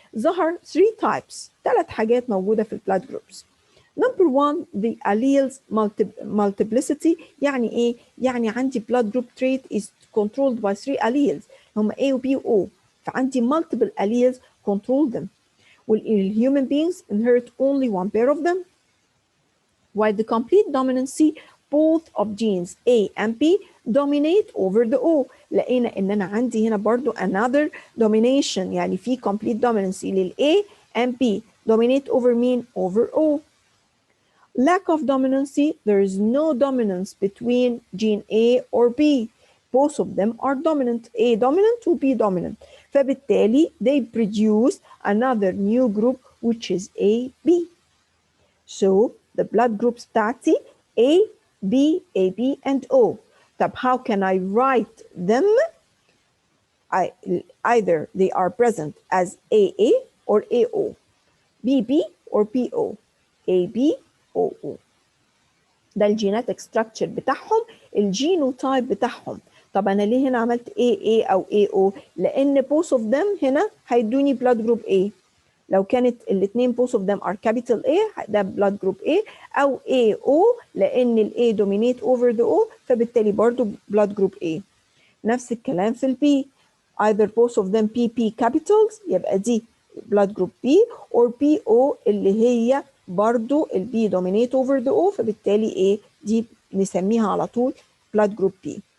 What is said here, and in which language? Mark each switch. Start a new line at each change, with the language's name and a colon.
Arabic: ظهر 3 types, 3 حاجات موجودة في blood groups.
English: Number 1, the alleles multiplicity.
Arabic: يعني ايه؟ يعني عندي
English: blood group trait is controlled by 3 alleles هم A و B و O, فعندي multiple alleles control them. Human beings inherit only one pair of them, while the complete dominancy, both of genes A and B dominate over the O.
Arabic: لقينا ان انا عندي هنا برضو
English: another domination,
Arabic: يعني في complete dominancy لل A and B dominate over mean over O.
English: Lack of dominancy, there is no dominance between gene A or B. Both of them are dominant, A dominant to B dominant. فبالتالي they produce another new group which is AB. So the blood groups بتاعتي A, B, AB and O. طب how can I write them? Either they are present as AA or AO, BB or PO, AB, OO.
Arabic: ده الجيناتيك ستراكشر بتاعهم، الجينوتايب بتاعهم. طب انا ليه هنا عملت AA او AO؟ لان
English: both of them
Arabic: هنا هيدوني blood group A. لو كانت الاثنين
English: both of them are capital A
Arabic: ده blood group A، او AO لان ال A dominate over the O فبالتالي برضو blood group A. نفس الكلام في ال B، either
English: both of them
Arabic: PP capitals يبقى دي blood group B or PO اللي هي برضو ال B dominate over the O فبالتالي ايه دي نسميها على طول blood group B.